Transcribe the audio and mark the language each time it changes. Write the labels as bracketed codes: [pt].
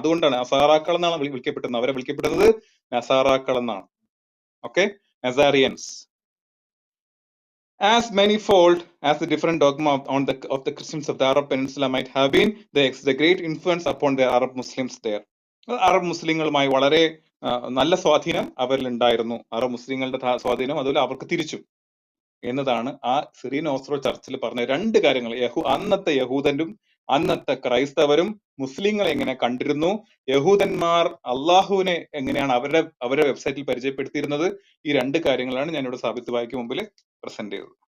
[ml] അതുകൊണ്ടാണ് നസാറാക്കൾ എന്നാണ് വിളിക്കപ്പെടുന്നത്. അവരെ വിളിക്കപ്പെടുന്നത് നസാറാക്കൾ എന്നാണ്. Okay, നസാറിയൻസ്. [en] As manifold as the different dogma of the Christians of the Arab Peninsula might have been, they exerted a great influence upon the Arab Muslims there. [ml] Arab മുസ്ലിങ്ങളുമായി വളരെ നല്ല സ്വാധീനം അവരിൽ ഉണ്ടായിരുന്നു. അറബ് മുസ്ലിങ്ങളുടെ സ്വാധീനം അതുപോലെ അവർക്ക് തിരിച്ചു എന്നതാണ് ആ സിറിയൻ ഓർത്തഡോക്സ് ചർച്ചിൽ പറഞ്ഞ രണ്ട് കാര്യങ്ങൾ. അന്നത്തെ യഹൂദനും അന്നത്തെ ക്രൈസ്തവരും മുസ്ലിങ്ങളെ എങ്ങനെ കണ്ടിരുന്നു, യഹൂദന്മാർ അള്ളാഹുവിനെ എങ്ങനെയാണ് അവരുടെ വെബ്സൈറ്റിൽ പരിചയപ്പെടുത്തിയിരുന്നത്, ഈ രണ്ട് കാര്യങ്ങളാണ് ഞാനിവിടെ സാബിത്ത് ഭായിക്ക് മുമ്പിൽ പ്രസന്റ് ചെയ്തത്.